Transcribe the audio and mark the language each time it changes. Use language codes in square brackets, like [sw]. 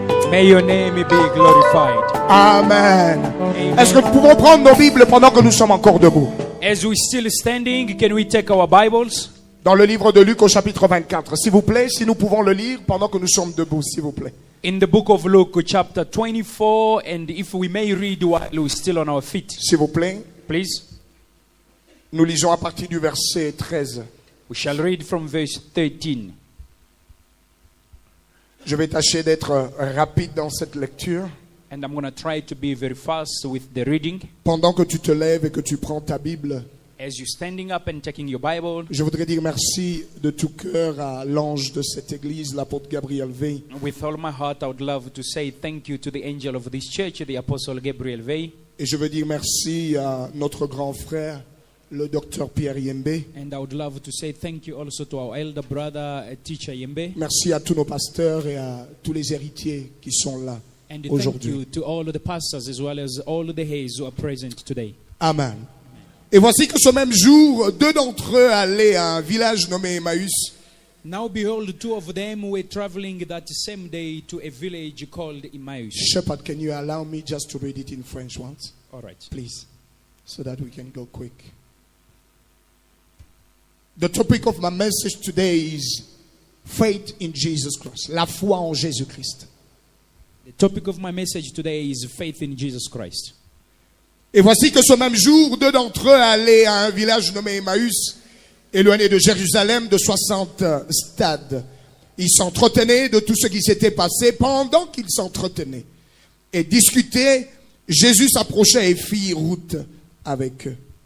[en] May your name be glorified. Amen. [fr] Est-ce que nous pouvons prendre nos Bibles pendant que nous sommes encore debout? [en] As we still standing, can we take our Bibles? [fr] Dans le livre de Luc au chapitre 24. S'il vous plaît, si nous pouvons le lire pendant que nous sommes debout, s'il vous plaît. [en] In the book of Luke, chapter 24, and if we may read while we're still on our feet, [fr] S'il vous plaît. [en] please. [fr] Nous lisons à partir du verset 13. [en] We shall read from verse 13. [fr] Je vais tâcher d'être rapide dans cette lecture. [en] And I'm going to try to be very fast with the reading. [fr] Pendant que tu te lèves et que tu prends ta Bible, [en] As you're standing up and taking your Bible, [fr] je voudrais dire merci de tout cœur à l'ange de cette église, l'apôtre Gabriel Veil. [en] with all my heart, I would love to say thank you to the angel of this church, the Apostle Gabriel Vey. [fr] Et je veux dire merci à notre grand frère, le docteur Pierre Yembe. [en] And I would love to say thank you also to our elder brother, Teacher Yembe. [fr] Merci à tous nos pasteurs et à tous les héritiers qui sont là [en] And thank [fr] aujourd'hui. [en] you to all of the pastors as well as all of the heirs who are present today. Amen. [fr] Et voici que ce même jour, deux d'entre eux allaient à un village nommé Emmaüs, [en] Now behold, two of them were traveling that same day to a village called Emmaus. Shepherd, can you allow me just to read it in French once, All right. please, so that we can go quick. The topic of my message today is faith in Jesus Christ. [fr] La foi en Jésus-Christ. [en] The topic of my message today is faith in Jesus Christ. [fr] Et voici que ce même jour, deux d'entre eux allaient à un village nommé Emmaüs, éloigné de Jérusalem de 60 stades. Ils s'entretenaient de tout ce qui s'était passé. Pendant qu'ils s'entretenaient et discutaient, Jésus s'approchait et fit route avec eux.